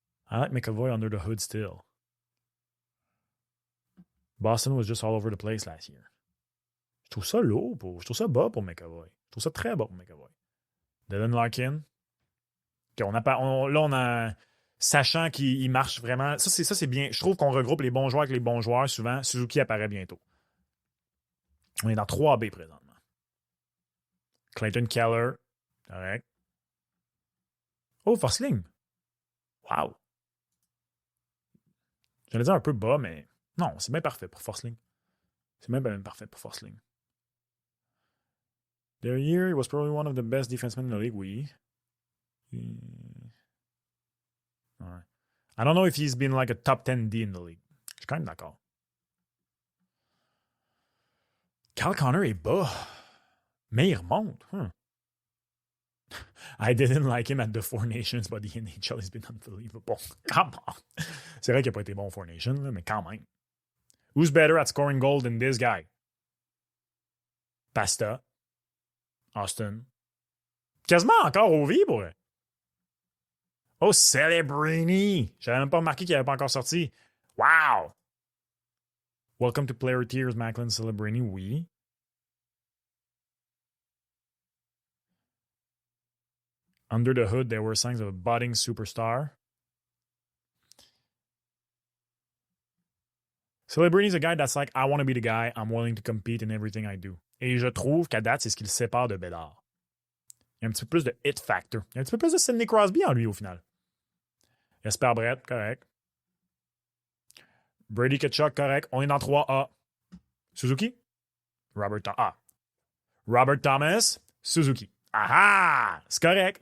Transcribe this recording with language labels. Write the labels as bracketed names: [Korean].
[English] I like McAvoy under the hood still. Boston was just all over the place last year. [French] Je trouve ça lourd. Je trouve ça bas pour McAvoy. Je trouve ça très bas pour McAvoy. Dylan Larkin. Okay, on a... Sachant qu'il marche vraiment... Ça, c'est bien. Je trouve qu'on regroupe les bons joueurs avec les bons joueurs souvent. Suzuki apparaît bientôt. On est dans 3B présentement. Clayton Keller. Correct. Oh, Forsling. Wow. J'allais dire un peu bas, mais non, c'est bien parfait pour Forsling. C'est même parfait pour Forsling. [English] Their year, he was probably one of the best defensemen in the league, oui. Right. I don't know if he's been like a top 10 D in the league. [French] Je suis quand même d'accord. Kyle Connor est bas, mais il remonte. [English] I didn't like him at the Four Nations, but the NHL has been unbelievable. Come on. [French] C'est vrai qu'il n'a pas été bon au Four Nations, mais quand même. [English] Who's better at scoring goals than this guy? Pasta. Austin. [French] Quasiment encore au vie pour eux. Oh, Celebrini! J'avais même pas remarqué qu'il n'avait pas encore sorti. [English] Wow! Welcome to Player Tears, Macklin Celebrini, oui. Under the hood, there were signs of a budding superstar. Celebrini is a guy that's like, I want to be the guy, I'm willing to compete in everything I do. [French] Et je trouve qu'à date, c'est ce qui le sépare de Bédard. Il y a un petit peu plus de hit factor. Il y a un petit peu plus de Sidney Crosby en lui, au final. Jesper Brett, correct. Brady Tkachuk, correct. On est dans 3A. Suzuki? Robert Thomas, Suzuki. Ah! C'est correct.